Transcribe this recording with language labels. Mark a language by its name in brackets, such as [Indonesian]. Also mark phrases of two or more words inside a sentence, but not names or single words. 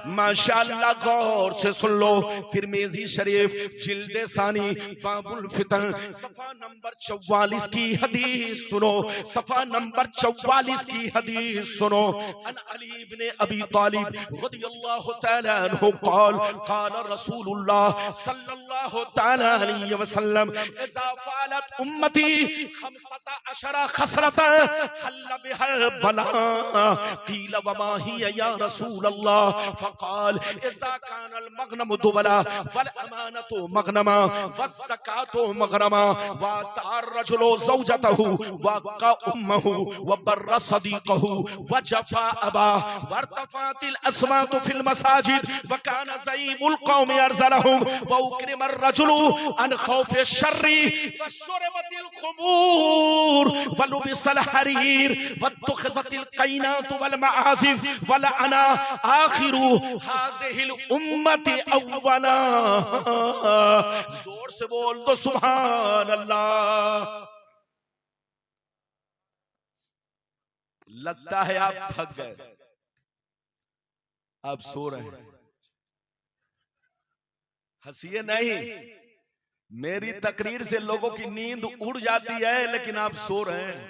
[Urdu] ماشاءاللہ، غور سے سن لو۔ ترمذی شریف جلد ثانی باب الفتن صفحہ نمبر 44 کی حدیث سنو. صفحہ نمبر 44 کی حدیث سنو. [Arabic] عن علي بن أبي طالب رضي الله تعالى عنه قال قال رسول الله صلى الله تعالى عليه وسلم إذا فعلت أمتي 15 خصلة حل بها البلاء قيل وما هي يا يا رسول الله فقال إذا كان المغنم دولا والأمانة مغنما والزكاة مغرما وأطاع الرجل زوجته وعق أمه وبر صديقه وجفا أباه وارتفعت الأصوات في المساجد وكان زعيم القوم أرذلهم وأكرم الرجل مخافة شره وشربت الخمور ولبس الحرير واتخذت القينات والمعازف ولعن آخر هذه الأمة أولها. [Urdu] زور سے بول دو [Arabic] سبحان الله. [Urdu] لگتا ہے آپ تھک گئے، آپ سو رہے ہیں. ہنسیے نہیں، میری تقریر سے لوگوں کی نیند اڑ جاتی ہے، لیکن آپ سو رہے ہیں.